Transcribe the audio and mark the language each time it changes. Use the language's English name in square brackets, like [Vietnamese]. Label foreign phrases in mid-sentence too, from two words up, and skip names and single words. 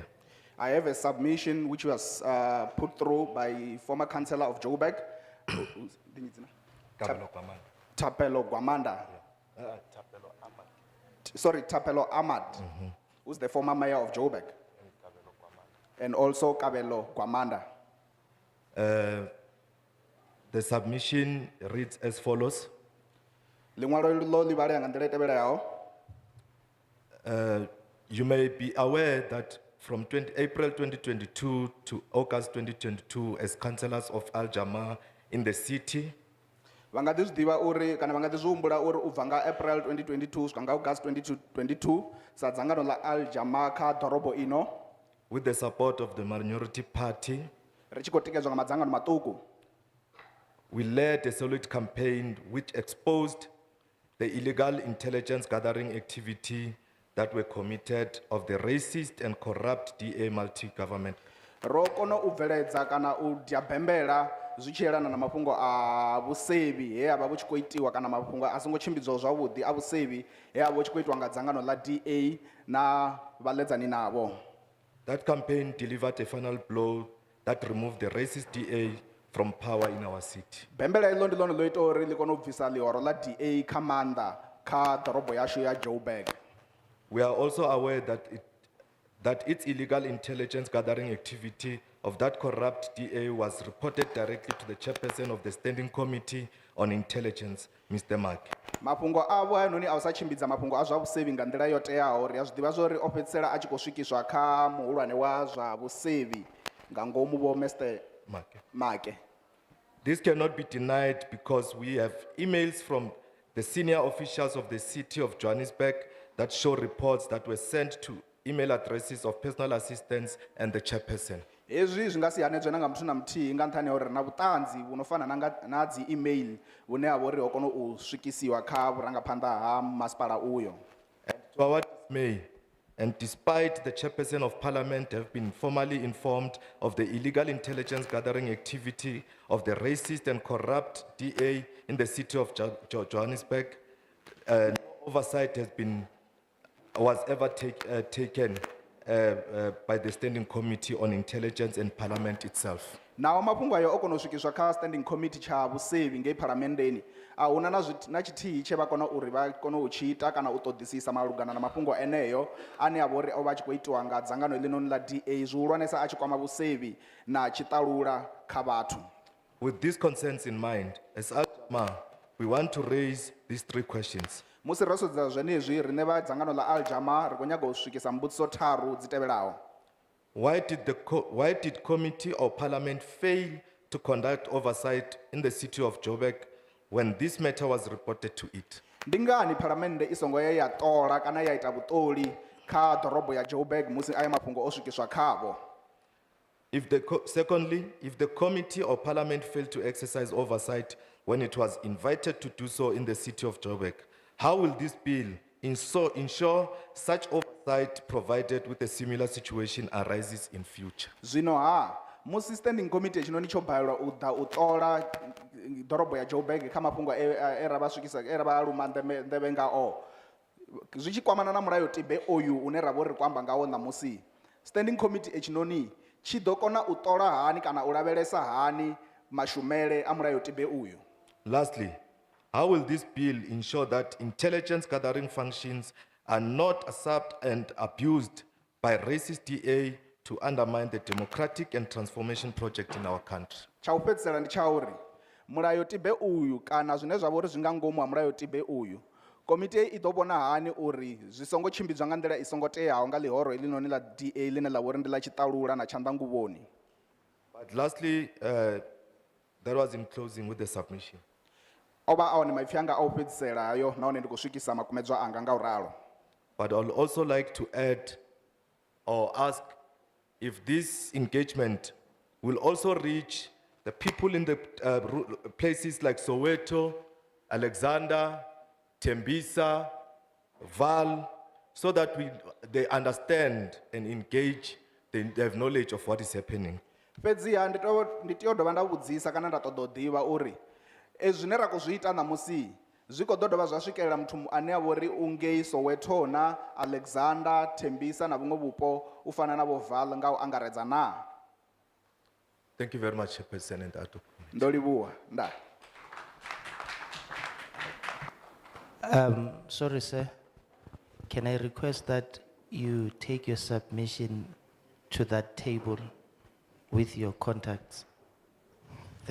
[English] I have a submission which was put through by former councillor of Joburg, Tapelo Gwamanda. Tapelo Ahmad, who's the former mayor of Joburg. And also Kabelo Gwamanda. The submission reads as follows. [Venda] Liṅwalo lo ḽi vhalea nga nḓila i tevhelaho. [English] You may be aware that from April 2022 to August 2022, as councillors of Al Jama in the city, [Venda] Vha nga ḓi zwi ḓivha uri kana vha nga ḓi zwi humbula uri u bva nga April 2022 swika nga August 2022 sa dzangano ḽa Al Jama kha ḓorobo ino [English] with the support of the minority party, [Venda] ri tshi khou tikedzwa nga madzangano maṱuku, [English] we led a solid campaign which exposed the illegal intelligence gathering activity that were committed of the racist and corrupt DA multi-government. [Venda] ro kona u bveledza kana u diabembela zwi tshi yelana na mafhungo a vhusevhi he avha vhu tshi khou itiwa kana mafhungo a songo tshimbidzwaho zwavhuḓi a vhusevhi he avha hu tshi khou itiwa nga dzangano ḽa DA na vhaledzani navho. [English] That campaign delivered a final blow that removed the racist DA from power in our city. [Venda] Bembela iḽo ndi ḽone ḽo ita uri ḽi kone u bvisa ḽihoro ḽa DA kha maanḓa kha ḓorobo yashu ya Joburg. [English] We are also aware that its illegal intelligence gathering activity of that corrupt DA was reported directly to the chairperson of the Standing Committee on Intelligence, Mr. Mark. [Venda] Mafhungo avho hayanoni a u sa tshimbidza mafhungo a zwa vhusevhi nga nḓila yo teaho ri a zwi ḓivha zwori o fhedzisela a tshi khou swikiswa kha muhulwane wa zwa vhusevhi nga ngomu vho Mr. Make. [English] This cannot be denied because we have emails from the senior officials of the city of Johannesburg that show reports that were sent to email addresses of personal assistants and the chairperson. [Venda] Hezwi zwi nga si hanedzwe na nga muthu na muthihi nga nṱhani ha uri na vhuṱanzi vhu no fana na dzi email vhune ha vha uri ho kona u swikisiwa kha vhurangaphanḓa ha masipala uyo. [English] To our dismay, and despite the chairperson of parliament have been formally informed of the illegal intelligence gathering activity of the racist and corrupt DA in the city of Johannesburg, no oversight was ever taken by the Standing Committee on Intelligence and Parliament itself. [Venda] Naho mafhungo ayo o kona u swikiswa kha [English] Standing Committee [Venda] tsha vhusevhi ngei phalamennde a huna na tshithihi tshe vha kona uri vha kone u tshi ita kana u ṱoḓisisa malugana na mafhungo eneyo ane a vha uri o vha a tshi khou itiwa nga dzangano eḽinoni ḽa DA zwihulwanesa a tshi kwama vhusevhi na tshiṱalula kha vhathu. [English] With these concerns in mind, as Al Jama, we want to raise these three questions. [Venda] Musi ro sedza zwenezwi riṋe vha dzangano ḽa Al Jama ri khou nyaga u swikisa mbudziso tharu dzi tevhelaho. [English] Why did committee or parliament fail to conduct oversight in the city of Joburg when this matter was reported to it? [Venda] Ndi ngani phalamennde i songo ya ṱola kana ya ita vhuṱoli kha ḓorobo ya Joburg musi aya mafhungo o swikiswa khavho? [English] Secondly, if the committee or parliament failed to exercise oversight when it was invited to do so in the city of Joburg, how will this bill ensure such oversight provided with a similar situation arises in future? [Venda] Zwino musi [English] Standing Committee [Venda] tshinoni tsho balelwa u ḓa u ṱola ḓorobo ya Joburg kha mafhungo e ra vha swikisa e ra vha luma nḓevhe ngao zwi tshi kwamana na mulayo tibe oyu une ra vha ri kwamba ngawo ṋamusi [English] Standing Committee [Venda] tshinoni tshi ḓo kona u ṱola hani kana u lavhelesa hani mashumele a mulayo tibe uyu? [English] Lastly, how will this bill ensure that intelligence gathering functions are not usurped and abused by racist DA to undermine the democratic and transformation project in our country? [Venda] Tsha u fhedzisela ndi tsha uri mulayo tibe uyu kana zwine zwa vha uri zwi nga ngomu ha mulayo tibe uyu komiti i ḓo vhona hani uri zwi songo tshimbidzwa nga nḓila i songo teaho nga ḽihoro eḽinoni ḽa DA ḽine ḽa vha uri ndi ḽa tshiṱalula na tshanḓanguvhoni. [English] But lastly, that was in closing with the submission. [Venda] Oba awone maipfi anga a u fhedzisela hayo nahone ndi khou swikisa makumedzwa anga nga u ralo. [English] But I'll also like to add or ask if this engagement will also reach the people in the places like Soweto, Alexander, Tembisa, Val, so that they understand and engage, they have knowledge of what is happening. [Venda] Fhedziha ndi tea u dovha nda vhudzisa kana nda ṱoḓa u ḓivha uri zwine ra khou zwi ita ṋamusi zwi khou ḓo dovha zwa swikelela muthu ane a vha uri u ngei Soweto na Alexander, Tembisa na vhuṅwe vhupo u fana na vho Val nga u angaredza na? [English] Thank you very much, President. [Venda] Ndo livhuwa, nda. [English] Sorry, sir. Can I request that you take your submission to that table with your contacts?